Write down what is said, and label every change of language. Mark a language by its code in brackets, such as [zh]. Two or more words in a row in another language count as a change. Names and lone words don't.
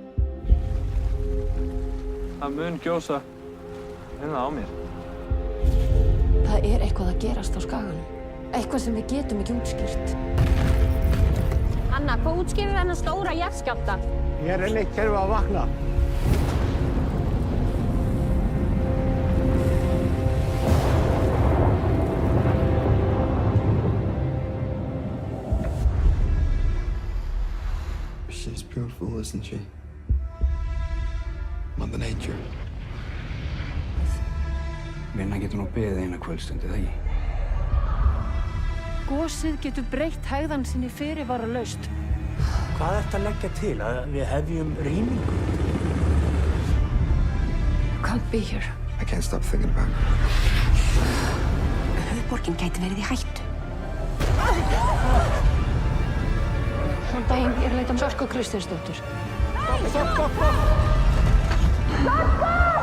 [is] Það mun gjósa á mér. Það er eitthvað að gerast á skaganum. Eitthvað sem við getum ekki útskýrt. Anna, hvað útskýrir þennan stóra jarðskjálfta? Ég er enn eitt kerfi að vakna. [en] She's beautiful, isn't she? Mother Nature. [is] Vinna getur nú beðið eina kvöldstundi, það ekki? Gosið getur breytt hægðan sinni fyrirvaralaust. Hvað ertu að leggja til? Að við hefjum rýmingu? [en] You can't be here. I can't stop thinking about her. [is] Höfuðborgin gæti verið í hættu. Þann daginn ég er að leita Sölku Kristinsdóttur. Stopp!